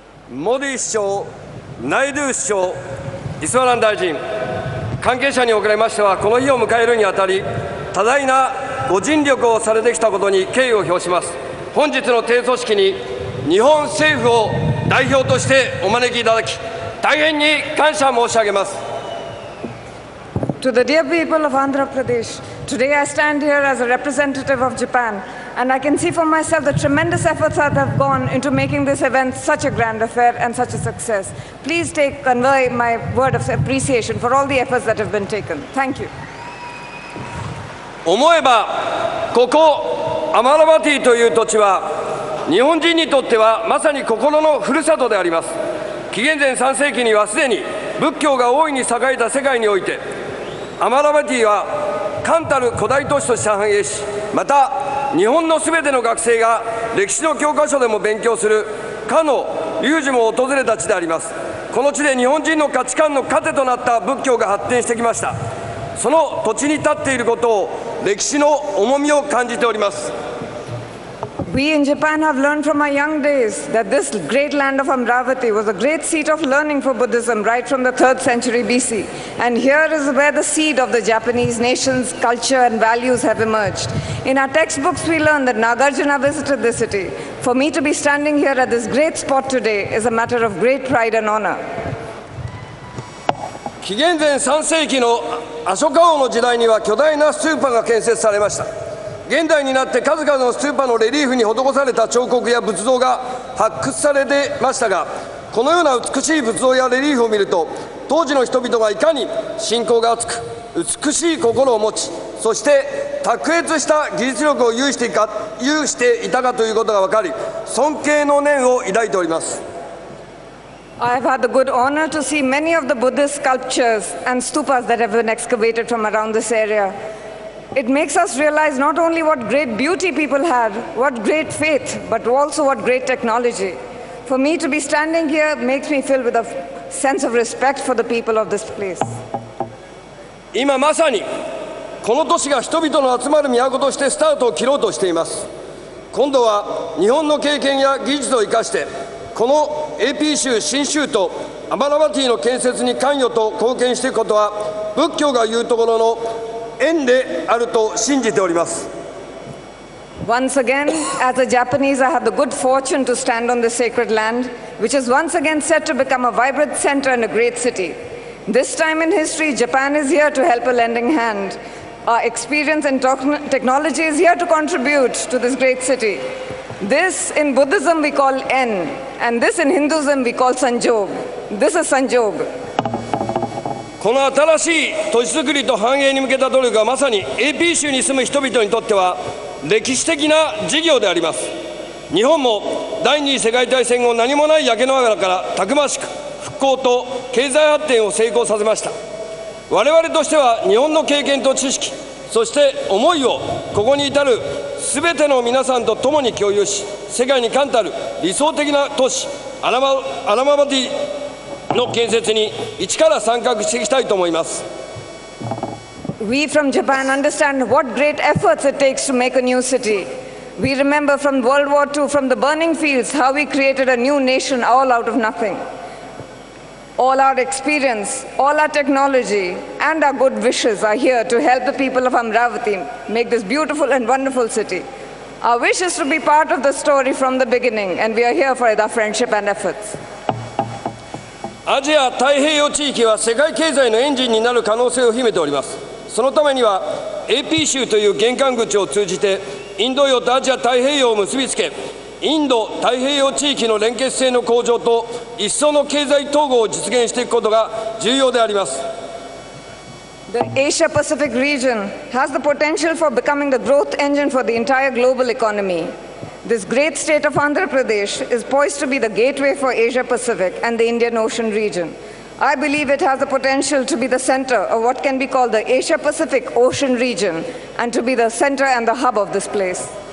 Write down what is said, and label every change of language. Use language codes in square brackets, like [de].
[ja] Modi 首相、ナイドゥ首相、イスワラン大臣、関係者におかれましては、この日を迎えるにあたり、多大なご尽力をされてきたことに敬意を表します。本日の提訴式に日本政府を代表としてお招きいただき、大変に感謝申し上げます。 [en] To the dear people of Andhra Pradesh, today I stand here as a representative of Japan, and I can see for myself the tremendous efforts that have gone into making this event such a grand affair and such a success. Please convey my word of appreciation for all the efforts that have been taken. Thank you. [ja] 思えば、ここアマラバティという土地は、日本人にとってはまさに心のふるさとであります。紀元前3世紀にはすでに仏教が大いに栄えた世界において、アマラバティは冠たる古代都市として繁栄し、また日本のすべての学生が歴史の教科書でも勉強するかの有事も訪れた地であります。この地で日本人の価値観の糧となった仏教が発展してきました。その土地に立っていることを歴史の重みを感じております。 [en] We in Japan have learned from our young days that this great land of Amravati was a great seat of learning for Buddhism right from the 3rd century BC. And here is where the seed of the Japanese nation's culture and values have emerged. In our textbooks, we learn that Nagarjuna visited this city. For me to be standing here at this great spot today is a matter of great pride and honor. [ja] 紀元前3世紀のアショカ王の時代には巨大なストゥーパが建設されました。現代になって数々のストゥーパのレリーフに施された彫刻や仏像が発掘されてましたが、このような美しい仏像やレリーフを見ると、当時の人々がいかに信仰が厚く美しい心を持ち、そして卓越した技術力を有していたかということが分かり、尊敬の念を抱いております。 [en] I have had the good honor to see many of the Buddhist sculptures and stupas that have been excavated from around this area. It makes us realize not only what great beauty people had, what great faith, but also what great technology. For me to be standing here makes me filled with a sense of respect for the people of this place. [ja] 今まさにこの都市が人々の集まる都としてスタートを切ろうとしています。今度は日本の経験や技術を生かして、この AP 州新州都アマラバティの建設に関与と貢献していくことは、仏教が言うところの縁であると信じております。 [en] Once again, as a Japanese, I have the good fortune to stand on this sacred land, which is once again set to become a vibrant center and a great city. This time in history, Japan is here to help a lending hand. Our experience and technology is here to contribute to this great city. This in Buddhism we call En, and this in Hinduism we call Sanjog. This is Sanjog. [ja] この新しい都市づくりと繁栄に向けた努力はまさに AP 州に住む人々にとっては歴史的な事業であります。日本も第二次世界大戦後、何もない焼け野原からたくましく復興と経済発展を成功させました。我々としては日本の経験と知識、そして思いをここに至るすべての皆さんと共に共有し、世界に冠たる理想的な都市アラマバティの建設に一から参画していきたいと思います。 [en] We from Japan understand what great efforts it takes to make a new city. We remember from World War II, from the burning fields, how we created a new nation all out of nothing. All our experience, all our technology, and our good wishes are here to help the people of Amravati make this beautiful and wonderful city. Our wish is to be part of the story from the beginning, and we are here for our friendship and efforts. [ja] アジア太平洋地域は世界経済のエンジンになる可能性を秘めております。そのためには AP 州という玄関口を通じてインド洋とアジア太平洋を結びつけ、インド太平洋地域の連結性の向上と一層の経済統合を実現していくことが重要であります。 [en] The Asia-Pacific region has the potential for becoming the growth engine for the entire global economy. This great state of Andhra Pradesh is poised to be the gateway for Asia-Pacific and the Indian Ocean region. I believe it has the potential to be the center of what can be called the Asia-Pacific Ocean region and to be the center and the hub of this place.